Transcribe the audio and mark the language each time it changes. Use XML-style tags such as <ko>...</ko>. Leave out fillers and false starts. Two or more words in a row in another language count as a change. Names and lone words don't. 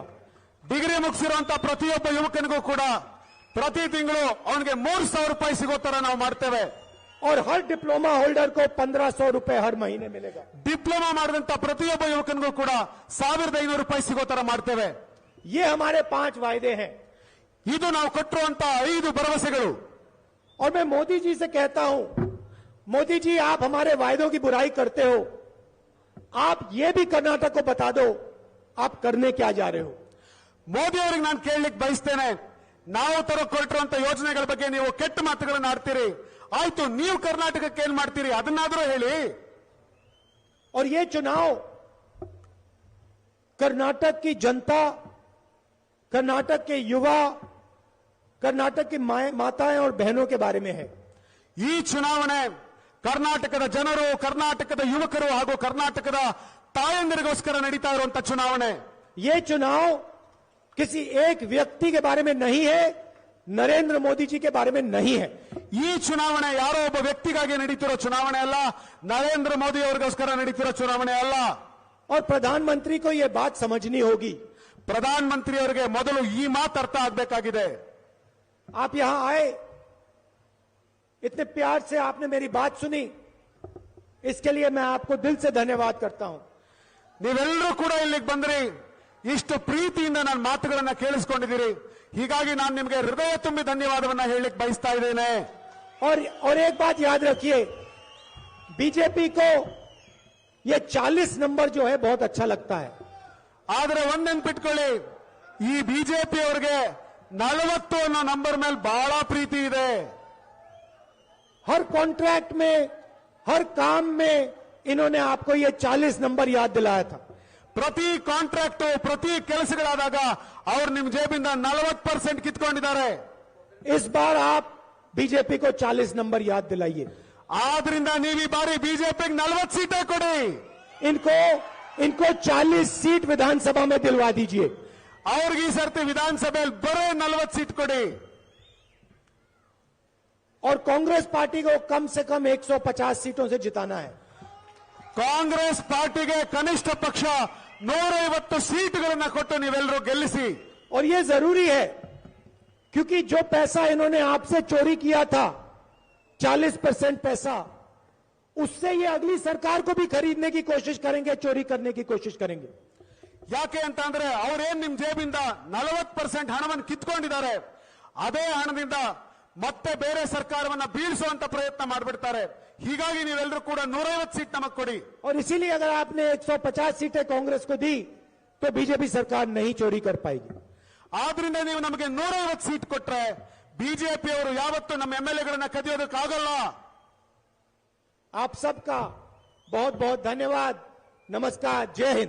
<kn>ಡಿಗ್ರಿ ಮುಗಿಸಿರುವಂತಹ ಪ್ರತಿಯೊಬ್ಬ ಯುವಕನಿಗೂ ಕೂಡ ಪ್ರತಿ ತಿಂಗಳು ಅವನಿಗೆ 3,000 ರೂಪಾಯಿ ಸಿಗೋ ತರ ನಾವು ಮಾಡ್ತೇವೆ.</kn> <hi>और हर</hi> <en>diploma holder</en> <hi>को 1,500 रुपए हर महीने मिलेगा।</hi> <kn>ಡಿಪ್ಲೊಮಾ ಮಾಡಿದಂತ ಪ್ರತಿಯೊಬ್ಬ ಯುವಕನಿಗೂ ಕೂಡ 1,500 ರೂಪಾಯಿ ಸಿಗೋ ತರ ಮಾಡ್ತೇವೆ.</kn> <hi>ये हमारे 5 वायदे हैं।</hi> <kn>ಇದು ನಾವು ಕೊಟ್ಟಿರುವಂತ 5 ಭರವಸೆಗಳು.</kn> <hi>और मैं मोदी जी से कहता हूं, मोदी जी आप हमारे वायदों की बुराई करते हो, आप ये भी कर्नाटक को बता दो आप करने क्या जा रहे हो।</hi> <kn>ಮೋದಿ ಅವರಿಗೆ ನಾನು ಕೇಳಲಿಕ್ಕೆ ಬಯಸ್ತೇನೆ, ನಾವು ಕೊಟ್ಟಿರುವಂತ ಯೋಜನೆಗಳ ಬಗ್ಗೆ ನೀವು ಕೆಟ್ಟ ಮಾತುಗಳನ್ನು ಆಡ್ತೀರಿ, ಆಯ್ತು ನೀವು ಕರ್ನಾಟಕಕ್ಕೆ ಏನ್ ಮಾಡ್ತೀರಿ ಅದನ್ನಾದ್ರೂ ಹೇಳಿ.</kn> <hi>और ये चुनाव कर्नाटक की जनता, कर्नाटक के युवा, कर्नाटक की माताएं और बहनों के बारे में है।</hi> <kn>ಈ ಚುನಾವಣೆ ಕರ್ನಾಟಕದ ಜನರು, ಕರ್ನಾಟಕದ ಯುವಕರು ಹಾಗೂ ಕರ್ನಾಟಕದ ತಾಯಂದಿರಿಗೋಸ್ಕರ ನಡೀತಾ ಇರುವಂತ ಚುನಾವಣೆ.</kn> <hi>ये चुनाव किसी एक व्यक्ति के बारे में नहीं है, नरेंद्र मोदी जी के बारे में नहीं है।</hi> <kn>ಈ ಚುನಾವಣೆ ಯಾರೋ ಒಬ್ಬ ವ್ಯಕ್ತಿಗಾಗಿ ನಡೀತಿರೋ ಚುನಾವಣೆ ಅಲ್ಲ, ನರೇಂದ್ರ ಮೋದಿ ಅವರಿಗೋಸ್ಕರ ನಡೀತಿರೋ ಚುನಾವಣೆ ಅಲ್ಲ.</kn> <hi>और प्रधानमंत्री को यह बात समझनी होगी।</hi> <kn>ಪ್ರಧಾನಮಂತ್ರಿ ಅವರಿಗೆ ಮೊದಲು ಈ ಮಾತು ಅರ್ಥ ಆಗಬೇಕಾಗಿದೆ.</kn> <hi>आप यहां आए, इतने प्यार से आपने मेरी बात सुनी, इसके लिए मैं आपको दिल से धन्यवाद करता हूं।</hi> <kn>ನೀವೆಲ್ಲರೂ ಕೂಡ ಇಲ್ಲಿಗೆ ಬಂದ್ರಿ, ಇಷ್ಟು ಪ್ರೀತಿಯಿಂದ ನನ್ನ ಮಾತುಗಳನ್ನ ಕೇಳಿಸ್ಕೊಂಡಿದ್ದೀರಿ, ಹೀಗಾಗಿ ನಾನು ನಿಮಗೆ ಹೃದಯ ತುಂಬಿ ಧನ್ಯವಾದವನ್ನ ಹೇಳಲಿಕ್ಕೆ ಬಯಸ್ತಾ ಇದ್ದೇನೆ.</kn> <hi>और एक बात याद रखिए, बीजेपी को ये 40 नंबर जो है बहुत अच्छा लगता है।</hi> <kn>ಆದ್ರೆ ಒಂದ್ ನೆನ್ಪಿಟ್ಕೊಳ್ಳಿ, ಈ ಬಿಜೆಪಿ ಅವರಿಗೆ 40 ಅನ್ನೋ ನಂಬರ್ ಮೇಲೆ ಬಹಳ ಪ್ರೀತಿ ಇದೆ.</kn> <hi>हर कॉन्ट्रैक्ट में, हर काम में इन्होंने आपको ये 40 नंबर याद दिलाया था।</hi> <kn>ಪ್ರತಿ ಕಾಂಟ್ರಾಕ್ಟ್, ಪ್ರತಿ ಕೆಲಸಗಳಾದಾಗ ಅವ್ರು ನಿಮ್ ಜೇಬಿಂದ 40% ಕಿತ್ಕೊಂಡಿದ್ದಾರೆ.</kn> <hi>इस बार आप बीजेपी को 40 नंबर याद दिलाइए।</hi> <kn>ಆದ್ರಿಂದ ನೀವು ಈ ಬಾರಿ ಬಿಜೆಪಿಗೆ 40 ಸೀಟೇ ಕೊಡಿ.</kn> <hi>इनको 40 सीट विधानसभा में दिलवा दीजिए।</hi> <kn>ಅವ್ರಿಗೆ ಈ ಸರ್ತಿ ವಿಧಾನಸಭೆಯಲ್ಲಿ ಬರೋ 40 ಸೀಟ್ ಕೊಡಿ.</kn> <hi>और कांग्रेस पार्टी को कम से कम 150 सीटों से जिताना है।</hi> <kn>ಕಾಂಗ್ರೆಸ್ ಪಾರ್ಟಿಗೆ ಕನಿಷ್ಠ ಪಕ್ಷ 150 ಸೀಟ್ಗಳನ್ನ ಕೊಟ್ಟು ನೀವೆಲ್ಲರೂ ಗೆಲ್ಲಿಸಿ.</kn> <hi>और ये जरूरी है क्योंकि जो पैसा इन्होंने आपसे चोरी किया था, 40% पैसा, उससे ये अगली सरकार को भी खरीदने की कोशिश करेंगे, चोरी करने की कोशिश करेंगे।</hi> <kn>ಯಾಕೆ ಅಂತ ಅಂದ್ರೆ ಅವ್ರೇನ್ ನಿಮ್ ಜೇಬಿಂದ 40% ಹಣವನ್ನು ಕಿತ್ಕೊಂಡಿದ್ದಾರೆ, ಅದೇ ಹಣದಿಂದ ಮತ್ತೆ ಬೇರೆ ಸರ್ಕಾರವನ್ನ ಬೀಳಿಸುವಂತ ಪ್ರಯತ್ನ ಮಾಡಿಬಿಡ್ತಾರೆ. ಹೀಗಾಗಿ ನೀವೆಲ್ಲರೂ ಕೂಡ 150 ಸೀಟ್ ನಮಗ್ ಕೊಡಿ.</kn> <hi>और इसीलिए अगर आपने 150 सीटें कांग्रेस को दी तो बीजेपी सरकार नहीं चोरी कर पाएगी।</hi> <kn>ಆದ್ರಿಂದ ನೀವು ನಮಗೆ 150 ಸೀಟ್ ಕೊಟ್ರೆ ಬಿಜೆಪಿ ಅವರು ಯಾವತ್ತೂ ನಮ್ಮ ಎಂಎಲ್ಎಗಳನ್ನ ಕದಿಯೋದಕ್ಕಾಗಲ್ಲ.</kn> <hi>आप सबका बहुत बहुत धन्यवाद, नमस्कार, जय हिंद।</hi>